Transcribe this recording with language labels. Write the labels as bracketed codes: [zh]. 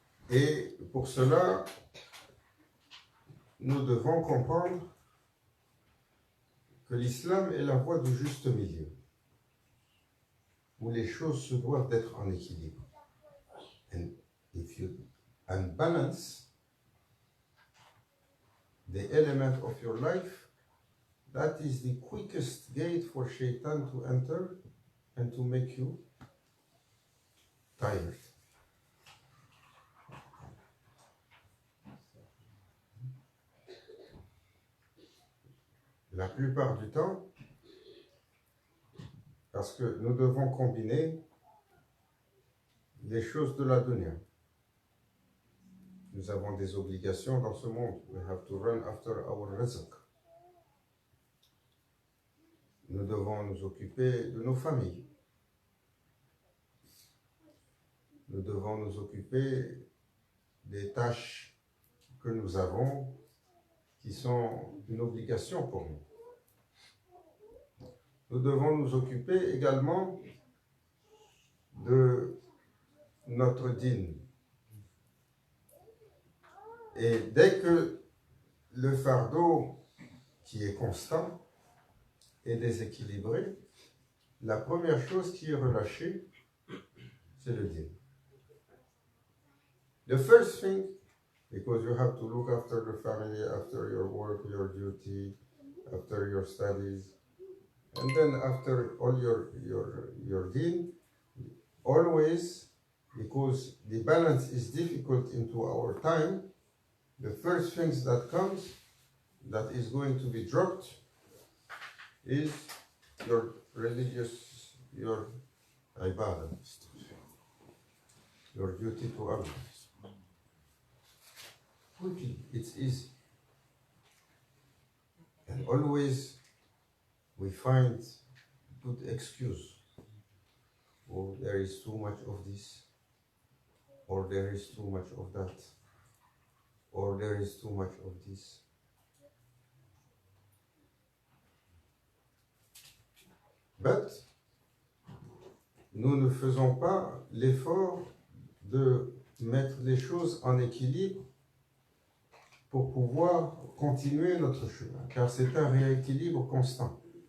[fr] Et pour cela, nous devons comprendre que l'islam est la voie du juste milieu, où les choses se doivent d'être en équilibre. [en] And if you unbalance the element of your life, that is the quickest gate for shaitan to enter and to make you tired. [fr] La plupart du temps, parce que nous devons combiner les choses de la dunya. Nous avons des obligations dans ce monde. [en] We have to run after our rizq. [fr] Nous devons nous occuper de nos familles. Nous devons nous occuper des tâches que nous avons qui sont une obligation pour nous. Nous devons nous occuper également de notre dîne. Et dès que le fardeau qui est constant est déséquilibré, la première chose qui est relâchée, c'est le dîne. [en] The first thing, because you have to look after the family, after your work, your duty, after your studies, and then after all your deen, always, because the balance is difficult into our time, the first things that comes, that is going to be dropped, is your religious, your ibadah, your duty to Allah. Quickly, it's easy. And always we find good excuse. Oh, there is too much of this. or there is too much of that, or there is too much of this. [fr] But nous ne faisons pas l'effort de mettre les choses en équilibre pour pouvoir continuer notre chemin, car c'est un rééquilibre constant.